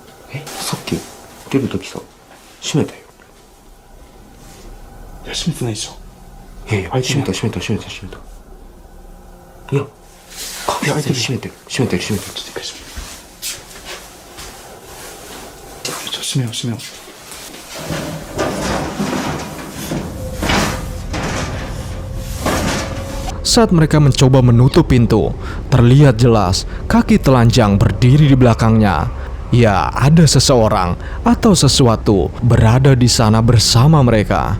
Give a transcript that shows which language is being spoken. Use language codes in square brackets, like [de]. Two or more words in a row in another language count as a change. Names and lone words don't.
[ja] さっき出るときさ、閉めたよ。いや、閉めてないでしょ。いやいや、開いてない閉めた閉めた閉めた閉めた。いや、確実に閉めてる閉めてる閉めてる。ちょっと一回閉める。ちょっと閉めよう閉めよう。 [id] Saat mereka mencoba menutup pintu, terlihat jelas kaki telanjang berdiri di belakangnya. Ya, ada seseorang atau sesuatu berada di sana bersama mereka.